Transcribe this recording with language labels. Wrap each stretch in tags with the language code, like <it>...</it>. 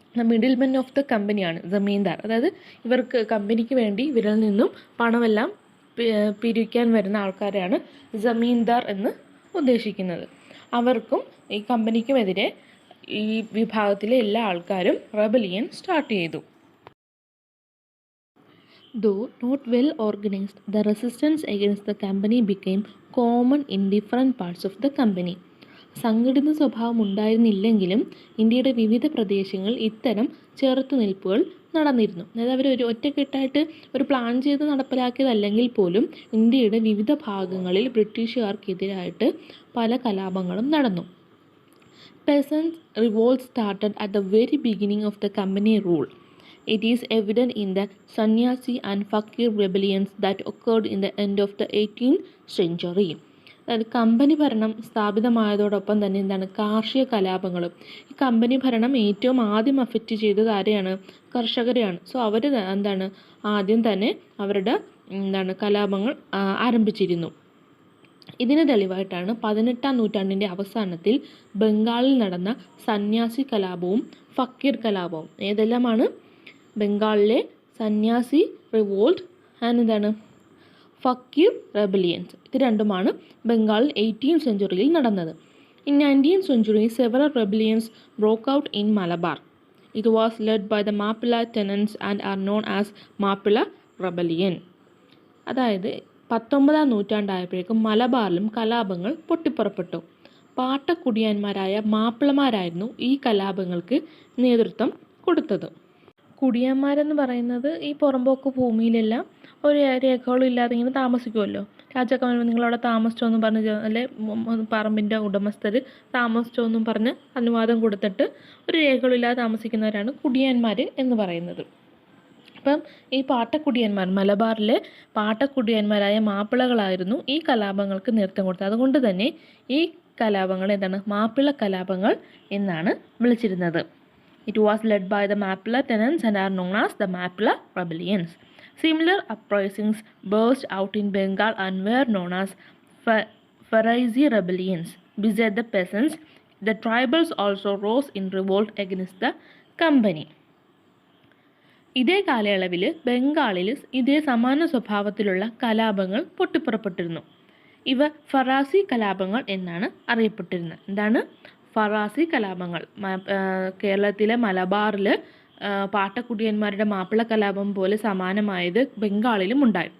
<en>middlemen of the കമ്പനിയാണ്</en> <ml>ജമീന്ദാർ. അതായത് ഇവർക്ക് കമ്പനിക്ക് വേണ്ടി ഇവരിൽ നിന്നും പണമെല്ലാം പിരിക്കാൻ വരുന്ന ആൾക്കാരെയാണ് ജമീന്ദാർ എന്ന് ഉദ്ദേശിക്കുന്നത്. അവർക്കും ഈ കമ്പനിക്കുമെതിരെ ഈ വിഭാഗത്തിലെ എല്ലാ ആൾക്കാരും റെബലിയൻ സ്റ്റാർട്ട് ചെയ്തു.</ml> <en>Though not well organized, the resistance against the company became common in different parts of the company.</en> <ml>സംഘടിത സ്വഭാവം ഉണ്ടായിരുന്നില്ലെങ്കിലും ഇന്ത്യയുടെ വിവിധ പ്രദേശങ്ങളിൽ ഇത്തരം ചെറുത്തുനിൽപ്പുകൾ നടന്നിരുന്നു. അതായത് അവർ ഒറ്റക്കെട്ടായിട്ട് ഒരു പ്ലാൻ ചെയ്ത് നടപ്പിലാക്കിയതല്ലെങ്കിൽ പോലും ഇന്ത്യയുടെ വിവിധ ഭാഗങ്ങളിൽ ബ്രിട്ടീഷുകാർക്കെതിരായിട്ട് പല കലാപങ്ങളും നടന്നു.</ml> <en>Peasants' revolt started at the very beginning of the company rule. It is evident in the Sannyasi and Fakir rebellions that occurred in the end of the 18th century.</en> <ml>അതായത് കമ്പനി ഭരണം സ്ഥാപിതമായതോടൊപ്പം തന്നെ കാർഷിക കലാപങ്ങളും. ഈ കമ്പനി ഭരണം ഏറ്റവും ആദ്യം affect ചെയ്തത് ആരെയാണ്? കർഷകരെയാണ്. സോ അവർ ആദ്യം തന്നെ അവരുടെ കലാപങ്ങൾ ആരംഭിച്ചിരുന്നു. ഇതിന് തെളിവായിട്ടാണ് 18ാം നൂറ്റാണ്ടിൻ്റെ അവസാനത്തിൽ ബംഗാളിൽ നടന്ന സന്യാസി കലാപവും ഫക്കീർ കലാപവും. ഏതെല്ലാമാണ്?</ml> <en>ബംഗാളിലെ sanyasi revolt and fakir rebellions.</en> <ml>ഇത് രണ്ടുമാണ് ബംഗാളിൽ</ml> <en>18th century</en> <ml>നടന്നത്.</ml> <en>In 19th century, several rebellions broke out in Malabar. It was led by the Mappila tenants and are known as Mappila Rebellion.</en> <ml>അതായത് 19ാം നൂറ്റാണ്ടായപ്പോഴേക്കും മലബാറിലും കലാപങ്ങൾ പൊട്ടിപ്പുറപ്പെട്ടു. പാട്ടക്കുടിയന്മാരായ മാപ്പിളമാരായിരുന്നു ഈ കലാപങ്ങൾക്ക് നേതൃത്വം കൊടുത്തത്. കുടിയന്മാരെന്ന് പറയുന്നത് ഈ പുറമ്പോക്ക് ഭൂമിയിലെല്ലാം ഒരു രേഖകളും ഇല്ലാതെ ഇങ്ങനെ താമസിക്കുമല്ലോ. രാജാക്കന്മാർ നിങ്ങളവിടെ താമസിച്ചോ എന്നും പറഞ്ഞ്, അല്ലെ പറമ്പിൻ്റെ ഉടമസ്ഥർ താമസിച്ചോ എന്നും പറഞ്ഞ് അനുവാദം കൊടുത്തിട്ട് ഒരു രേഖകളില്ലാതെ താമസിക്കുന്നവരാണ് കുടിയന്മാർ എന്ന് പറയുന്നത്. അപ്പം ഈ പാട്ടക്കുടിയന്മാർ, മലബാറിലെ പാട്ടക്കുടിയന്മാരായ മാപ്പിളകളായിരുന്നു ഈ കലാപങ്ങൾക്ക് നേതൃത്വം കൊടുത്തത്. അതുകൊണ്ട് തന്നെ ഈ കലാപങ്ങൾ മാപ്പിള കലാപങ്ങൾ എന്നാണ് വിളിച്ചിരുന്നത്.</ml> <en>It was led by the Mappila tenants and are known as the Mappila rebellions. Similar uprisings burst out in Bengal and were known as Farazi rebellions. Beside the peasants, the tribals also rose in revolt against the company.</en> <ml>ഇതേ കാലയളവിൽ ബംഗാളിൽ ഇതേ സമാന സ്വഭാവത്തിലുള്ള കലാപങ്ങൾ പൊട്ടിപ്പുറപ്പെട്ടിരുന്നു. ഇവ ഫറാസി കലാപങ്ങൾ എന്നാണ് അറിയപ്പെട്ടിരുന്നത്. എന്താണ് ഫറാസി കലാപങ്ങൾ? കേരളത്തിലെ മലബാറിൽ പാട്ടക്കുടിയന്മാരുടെ മാപ്പിള കലാപം പോലെ സമാനമായത് ബംഗാളിലും ഉണ്ടായി.</ml>